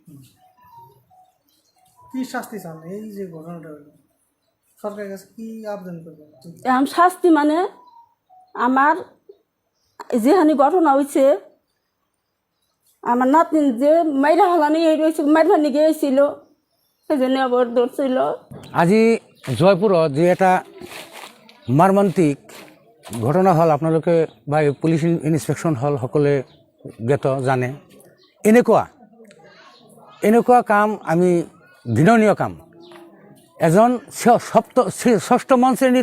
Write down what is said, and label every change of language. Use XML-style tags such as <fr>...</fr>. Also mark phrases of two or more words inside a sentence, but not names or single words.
<bn>কি শাস্তি চান এই যে ঘটনাটা হইলো সরকারের কাছে কি আবেদন করবেন এখন শাস্তি মানে আমার যেখানে ঘটনা হয়েছে আমার নাতিন যে মাইরা হালানি রয়েছে মাইরা নিয়ে গিয়েছিল সেই জন্য আবার ধরছিল</bn> <as>আজি জয়পুরত যে এটা মৰ্মান্তিক ঘটনা হল আপোনালোকে বা পুলিচ ইনস্পেকশন হল সকলে জ্ঞাত জানে এনেকুৱা কাম আমি ঘৃণনীয় কাম এজন ষষ্ঠমান শ্ৰেণীত</as>